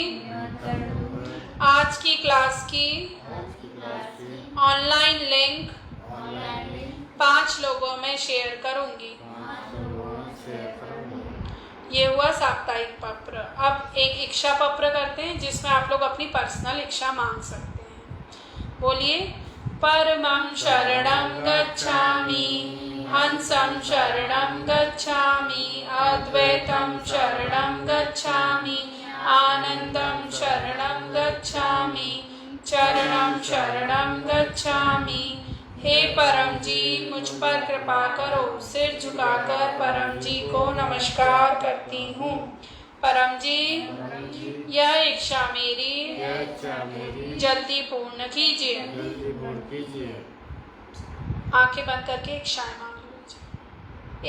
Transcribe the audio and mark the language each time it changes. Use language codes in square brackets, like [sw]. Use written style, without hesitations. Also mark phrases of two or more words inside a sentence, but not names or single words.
[hi] आज की क्लास की [en] online link [hi] 5 लोगों में शेयर करूंगी। ये हुआ साप्ताहिक पत्र। अब एक इच्छा पत्र करते हैं जिसमें आप लोग अपनी पर्सनल इच्छा मांग सकते हैं। बोलिए, [sa] परमं शरणं गच्छामि, हंसं शरणं गच्छामि, अद्वैतं शरणं गच्छामि, आनंदं शरणं गच्छामि, चरणं शरणं गच्छामि। [hi] हे परम जी, मुझ पर कृपा करो। सिर झुकाकर परम जी को नमस्कार करती हूँ। परम जी, यह इच्छा मेरी जल्दी पूर्ण कीजिए। आंखें बंद करके इच्छाएं मांग लीजिए।